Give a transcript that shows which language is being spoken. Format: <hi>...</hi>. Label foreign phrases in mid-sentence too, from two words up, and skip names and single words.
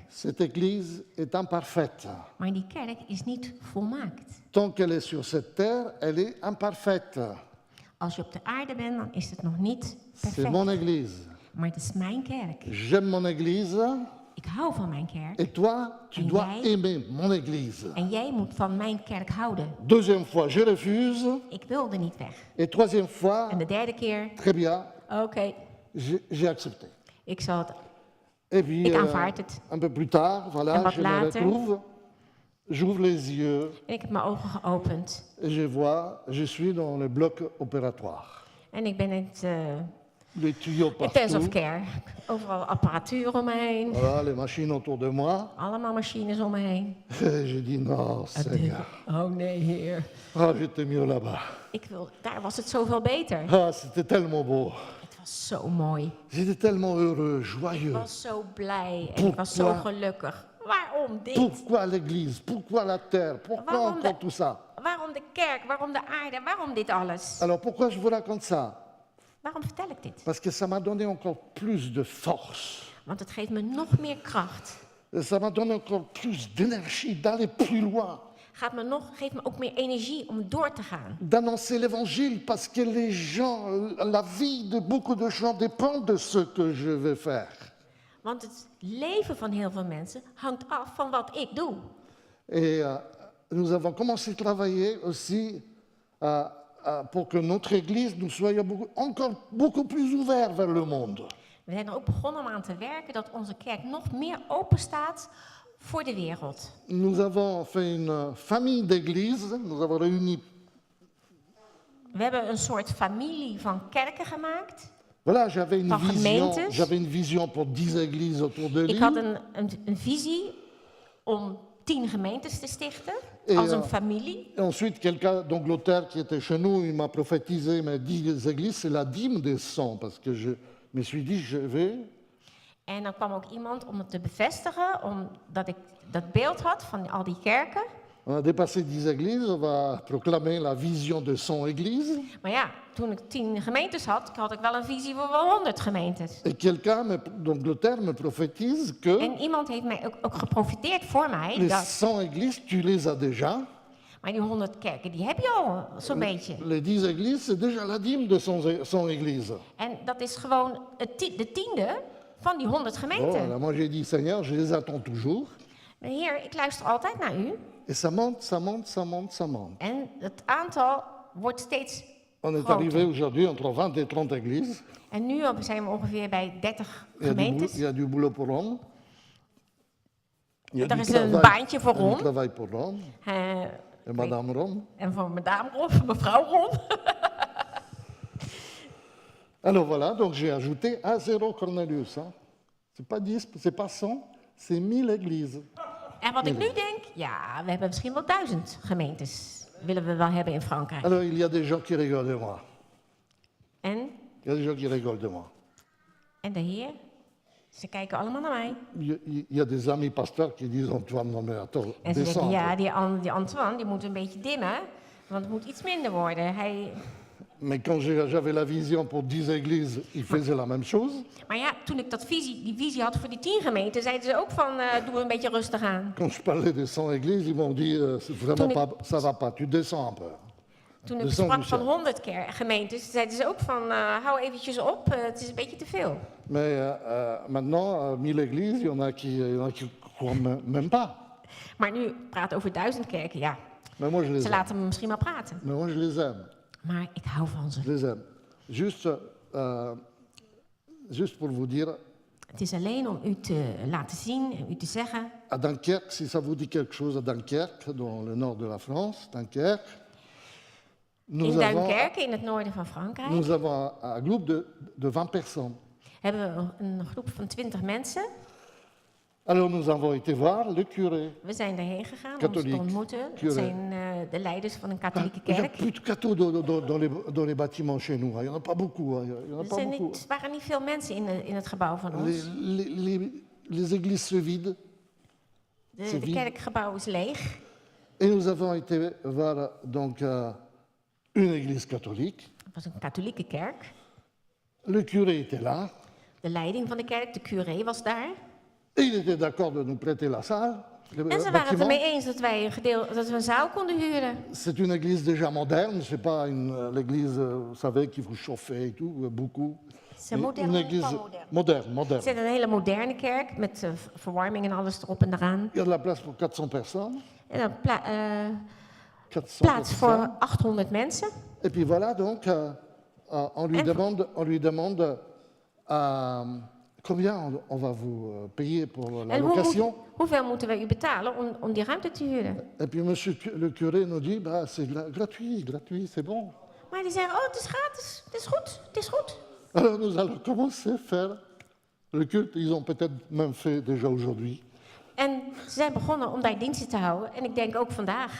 <fr>Cette église est imparfaite.</fr> <nl>Maar die kerk is niet volmaakt.</nl> <fr>Tant qu'elle est sur cette terre, elle est imparfaite.</fr> <nl>Als je op de aarde bent, dan is het nog niet</nl> <fr>C'est mon</fr> <nl>perfect.</nl> <fr>église.</fr> <nl>Maar het is mijn kerk.</nl> <fr>J'aime mon église.</fr> <nl>Ik hou van mijn kerk.</nl> <fr>Et toi, tu</fr> <nl>En</nl> <fr>dois</fr> <nl>jij?</nl> <fr>aimer mon église.</fr> <nl>En jij moet van mijn kerk houden.</nl> <fr>Deuxième fois, je refuse.</fr> <nl>Ik wilde niet weg.</nl> <fr>Et troisième fois,</fr> <nl>En de 3e keer,</nl> <fr>très bien,</fr> <nl>oké,</nl> <fr>j'ai accepté.</fr> <nl>ik zal het.</nl> <fr>Et puis,</fr> <nl>Ik aanvaard het.</nl> <fr>un peu plus tard,</fr> <nl>En</nl> <fr>voilà,</fr> <nl>wat</nl> <fr>je me</fr> <nl>later?</nl> <fr>retrouve. J'ouvre les yeux</fr> <nl>En ik heb mijn ogen geopend.</nl> <fr>et je vois, je suis dans le bloc opératoire.</fr> <nl>En ik ben in het</nl> <fr>Les tuyaux</fr> <nl>intensive</nl> <fr>partout.</fr> <nl>care. Overal apparatuur om me heen.</nl> <fr>Voilà, les machines autour de moi.</fr> <nl>Allemaal machines om me heen.</nl> <fr>J'ai dit non, Seigneur.</fr> <nl>Oh nee, heer.</nl> <fr>Ah, j'étais mieux là-bas.</fr> <nl>Daar was het zoveel beter.</nl> <fr>Ah, c'était tellement beau.</fr> <nl>Het was zo mooi.</nl> <fr>J'étais tellement heureux,</fr> <nl>Ik</nl> <fr>joyeux.</fr> <nl>was zo blij en ik was zo</nl> <fr>Pourquoi?</fr> <nl>gelukkig. Waarom dit?</nl> <fr>Pourquoi l'église? Pourquoi la terre? Pourquoi</fr> <nl>Waarom</nl> <fr>encore</fr> <nl>de-</nl> <fr>tout ça?</fr> <nl>Waarom de kerk? Waarom de aarde? Waarom dit alles?</nl> <fr>Alors pourquoi je vous raconte ça?</fr> <nl>Waarom vertel ik dit?</nl> <fr>Parce que ça m'a donné encore plus de force.</fr> <nl>Want het geeft me nog meer kracht.</nl> <fr>Ça m'a donné encore plus d'énergie d'aller plus loin,</fr> <nl>Geeft me ook meer energie om door te gaan.</nl> <fr>d'annoncer l'évangile parce que les gens, la vie de beaucoup de gens dépend de ce que je vais faire.</fr> <nl>Want het leven van heel veel mensen hangt af van wat ik doe.</nl> <fr>Et nous avons commencé à travailler aussi pour que notre église nous soit encore beaucoup plus ouverte vers le monde.</fr> <nl>We zijn er ook begonnen om aan te werken dat onze kerk nog meer open staat voor de wereld.</nl> <fr>Nous avons fait une famille d'églises, nous avons réuni.</fr> <nl>We hebben een soort familie van kerken gemaakt.</nl> <fr>Voilà,</fr> <nl>Van gemeentes.</nl> <fr>j'avais une vision pour 10 églises autour de</fr> <nl>Ik had</nl> <fr>l'île.</fr> <nl>een visie om 10 gemeentes te stichten, En, als een familie.</nl> <fr>Et ensuite, quelqu'un d'Angleterre qui était chez nous, il m'a prophétisé, mais 10 églises, c'est la dîme des 100, parce que je me suis dit, je vais.</fr> <nl>En dan kwam ook iemand om het te bevestigen, omdat ik dat beeld had van al die kerken.</nl> <fr>On a dépassé 10 églises, on va proclamer la vision de 100 églises.</fr> <nl>Maar ja, toen ik 10 gemeentes had ik wel een visie voor wel 100 gemeentes.</nl> <fr>Et quelqu'un d'Angleterre me prophétise que</fr> <nl>En iemand heeft mij ook geprofiteerd voor mij.</nl> <fr>les 100 églises, tu les as déjà.</fr> <nl>Maar die 100 kerken, die heb je al zo'n beetje.</nl> <fr>Les 10 églises, c'est déjà la dîme de 100 églises.</fr> <nl>En dat is gewoon de 10e van die 100</nl> <fr>Bon,</fr> <nl>gemeenten.</nl> <fr>alors moi j'ai dit, Seigneur, je les attends toujours.</fr> <nl>Maar Heer, ik luister altijd naar u.</nl> <fr>Et ça monte, ça monte, ça monte, ça monte.</fr> <nl>En het aantal wordt steeds</nl> <fr>On est</fr> <nl>groter.</nl> <fr>arrivé aujourd'hui entre 20 et 30 églises.</fr> <nl>En nu zijn we ongeveer bij 30</nl> <fr>Il y a</fr> <nl>gemeentes.</nl> <fr>il y a du boulot pour Ron. Il y a</fr> <nl>Er</nl> <fr>du</fr> <nl>is een</nl> <fr>travail-</fr> <nl>baantje voor</nl> <fr>du</fr> <nl>Ron.</nl> <fr>travail pour Ron et Madame Ron.</fr> <nl>En voor madame Ron, mevrouw Ron.</nl> <fr>Alors voilà, donc j'ai ajouté à 0 Cornelius. Hein. C'est pas 10, c'est pas 100, c'est 1000 églises.</fr> <nl>En wat ik nu denk, ja, we hebben misschien wel 1000 gemeentes. Willen we wel hebben in Frankrijk.</nl> <fr>Alors il y a des gens qui rigolent de moi.</fr> <nl>En,</nl> <fr>Il y a des gens qui rigolent de moi.</fr> <nl>en de Heer, ze kijken allemaal naar mij.</nl> <fr>Il y a des amis pasteurs qui disent Antoine, non mais attends,</fr> <nl>En ze denken,</nl> <fr>descends.</fr> <nl>ja, die Antoine, die moet een beetje dimmen. Want het moet iets minder worden.</nl> <fr>Mais quand j'avais la vision pour 10 églises, ils faisaient la même chose.</fr> <nl>Maar ja, toen ik die visie had voor die 10 gemeenten, zeiden ze ook van, doe een beetje rustig aan.</nl> <fr>Quand je parlais de 100 églises, ils m'ont dit c'est vraiment</fr> <nl>Toen</nl> <fr>pas, ça va pas, tu descends un peu.</fr> <nl>Toen ik Dus sprak dan van Michel. 100 gemeentes, zeiden ze ook van, hou eventjes op, het is een beetje te veel.</nl> <fr>Mais maintenant, 1000 églises, il y en a qui croient même pas.</fr> <nl>Maar nu praten over 1000 kerken, ja,</nl> <fr>Mais moi, je les</fr> <nl>ze</nl> <fr>aime.</fr> <nl>laten me misschien wel praten.</nl> <fr>Mais moi, je les aime.</fr> <nl>Maar ik hou van ze.</nl> <fr>Je les aime. Juste pour vous dire,</fr> <nl>Het is alleen om u te laten zien en u te zeggen.</nl> <fr>à Dunkerque, si ça vous dit quelque chose, à Dunkerque, dans le nord de la France, Dunkerque,</fr> <nl>In Duinkerke, in het noorden van Frankrijk,</nl> <fr>nous avons un groupe de 20 personnes.</fr> <nl>hebben we een groep van 20 mensen.</nl> <fr>Alors nous avons été voir le curé.</fr> <nl>We zijn daarheen gegaan om ze Katholiek. te ontmoeten. Het Curé. zijn de leiders van een katholieke</nl> <fr>Il n'y a</fr> <nl>kerk.</nl> <fr>plus de cathos dans les bâtiments chez nous. Il n'y en a pas beaucoup. Il y en a</fr> <nl>Er</nl> <fr>pas beaucoup.</fr> <nl>waren niet veel mensen in het gebouw van ons.</nl> <fr>Les églises se vident.</fr> <nl>De kerkgebouw is leeg.</nl> <fr>Et nous avons été voir donc une église catholique.</fr> <nl>Het was een katholieke kerk.</nl> <fr>Le curé était là.</fr> <nl>De leiding van de kerk, de curé, was daar.</nl> <fr>Et il était d'accord de nous prêter la salle.</fr> <nl>En ze waren het ermee eens dat we een zaal konden huren.</nl> <fr>C'est une église déjà moderne. C'est pas l'église, vous savez, qu'il faut chauffer et tout, beaucoup.</fr> <nl>Het is een moderne,</nl> <fr>Une église moderne.</fr> <nl>Het is een hele moderne kerk met verwarming en alles erop en eraan.</nl> <fr>Il y a de la place pour 400 personnes.</fr> <nl>En dan 400 plaats voor</nl> <fr>personnes.</fr> <nl>800 mensen.</nl> <fr>Et puis voilà, donc, on lui demande combien on va vous payer pour la</fr> <nl>En</nl> <fr>location.</fr> <nl>hoeveel moeten wij u betalen om die ruimte te huren?</nl> <fr>Et puis monsieur le curé nous dit, bah, c'est gratuit, c'est bon.</fr> <nl>Maar die zeggen, oh, het is gratis, het is goed, het is goed.</nl> <fr>Alors nous allons commencer à faire le culte. Ils ont peut-être même fait déjà aujourd'hui.</fr> <nl>En ze zijn begonnen om daar diensten te houden. En ik denk ook vandaag.</nl>